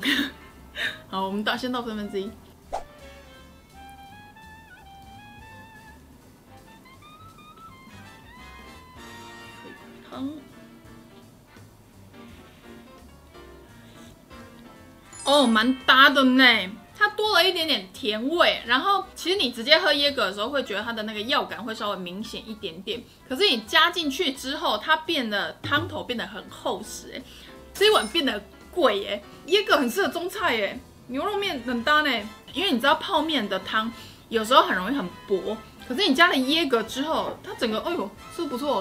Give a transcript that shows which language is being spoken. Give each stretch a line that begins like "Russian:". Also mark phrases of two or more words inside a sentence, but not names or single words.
Chinese: 好，我们先倒1/3。湯。哦，蠻搭的呢，它多了一點點甜味。然後，其實你直接喝椰葛的時候，會覺得它的那個藥感會稍微明顯一點點。可是你加進去之後，它變得湯頭變得很厚實，哎，這一碗變得貴，哎，椰葛很適合中菜，哎，牛肉麵很搭呢。因為你知道泡麵的湯有時候很容易很薄，可是你加了椰葛之後，它整個，哎呦，是不是不錯？